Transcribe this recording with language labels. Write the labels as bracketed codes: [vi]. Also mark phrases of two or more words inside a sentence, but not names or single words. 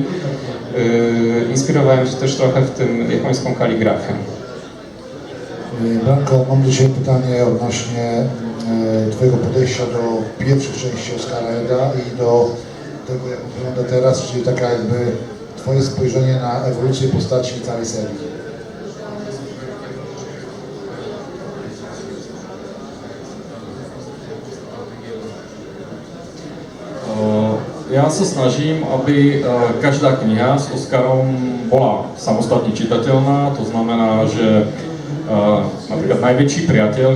[pl] Inspirowałem się też trochę w tym japońską kaligrafią. Branko, mam do Ciebie pytanie odnośnie Twojego podejścia do pierwszych części Oskara Eda i do tego, jak wygląda teraz, czyli taka jakby Twoje spojrzenie na ewolucję postaci całej serii. [sk] Ja sa snažím, aby každá kniha s Oskarom bola samostatne čitateľná, to znamená, že napríklad Najväčší priateľ,